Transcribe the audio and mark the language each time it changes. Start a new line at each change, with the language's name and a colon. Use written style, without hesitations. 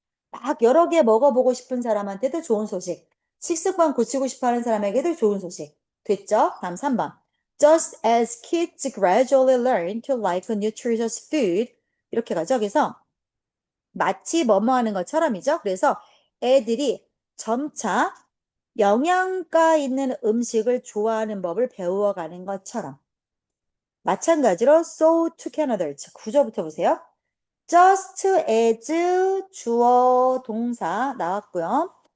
Korean: 막 여러 개 먹어보고 싶은 사람한테도 좋은 소식. 식습관 고치고 싶어 하는 사람에게도 좋은 소식. 됐죠? 다음 3번.
English: Just as kids gradually learn to like nutritious food.
Korean: 이렇게 가죠. 그래서 마치 뭐뭐 하는 것처럼이죠. 그래서 애들이 점차 영양가 있는 음식을 좋아하는 법을 배워가는 것처럼. 마찬가지로
English: so to Canada.
Korean: 구조부터 보세요. just as 주어 동사 나왔고요.